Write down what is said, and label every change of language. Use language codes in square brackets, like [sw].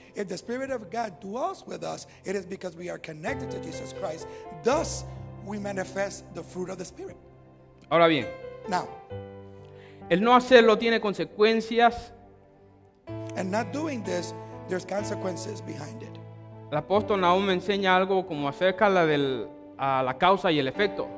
[en] If the Spirit of God dwells with us, it is because we are connected to Jesus Christ. Thus, we manifest the fruit of the Spirit. [es] Ahora bien, [en] Now, [es] el no hacerlo tiene consecuencias. [en] and not doing this, there's consequences behind it. [es] El apóstol Nahum me enseña algo como acerca a la causa y el efecto.